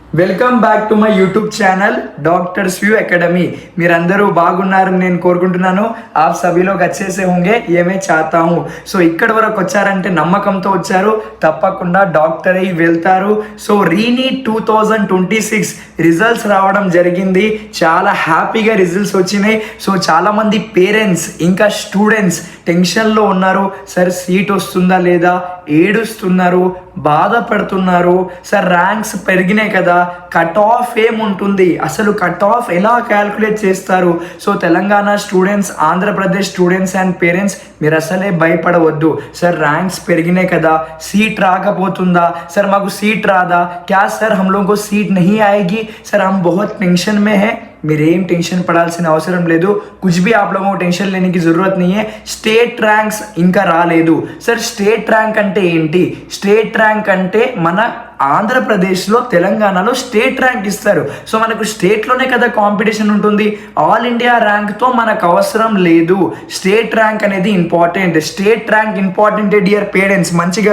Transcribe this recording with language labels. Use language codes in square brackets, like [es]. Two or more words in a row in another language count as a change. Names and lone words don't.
[en] welcome back to my YouTube channel [te] डॉक्टर्स व्यू एकेडमी మీరందరూ బాగున్నారని నేను కోరుకుంటున్నాను [hi] आप सभी लोग अच्छे से होंगे ये मैं चाहता हूं [te] సో ఇక్కడి వరకు వచ్చారంటే నమ్మకంతో వచ్చారు తప్పకుండా డాక్టర్ అయి వెళ్తారు సో రీనీట్ 2026 రిజల్ట్స్ రావడం జరిగింది చాలా హ్యాపీగా రిజల్ట్స్ వచ్చినాయి సో చాలా మంది పేరెంట్స్ ఇంకా స్టూడెంట్స్ టెన్షన్లో ఉన్నారు సార్ సీట్ వస్తుందా లేదా ఏడుస్తున్నారు బాధపడుతున్నారు సార్ ర్యాంక్స్ పెరిగినాయి కదా [en] cut off [te] ఏముంటుంది అసలు [en] cut off [te] ఎలా క్యాల్కులేట్ చేస్తారు సో తెలంగాణ స్టూడెంట్స్ ఆంధ్రప్రదేశ్ [en] students and parents [te] మీరు అసలే భయపడవద్దు సార్ ర్యాంక్స్ పెరిగినాయి కదా సీట్ రాకపోతుందా సార్ మాకు సీట్ రాదా [hi] क्या सर हम लोगों को सीट नहीं आएगी सर हम बहुत टेंशन में है [te] మీరేం టెన్షన్ పడాల్సిన అవసరం లేదు [hi] कुछ भी आप लोगों को टेंशन लेने की जरूरत नहीं है [en] state ranks [te] ఇంకా రాలేదు సార్ [en] state rank [te] అంటే ఏంటి [en] state rank [te] అంటే మన ఆంధ్రప్రదేశ్లో తెలంగాణలో [en] state rank [te] ఇస్తారు సో మనకు స్టేట్లోనే కదా కాంపిటీషన్ ఉంటుంది [en] All India [te] ర్యాంక్తో మనకు అవసరం లేదు [en] state rank [te] అనేది [en] important state rank important dear parents [te] మంచిగా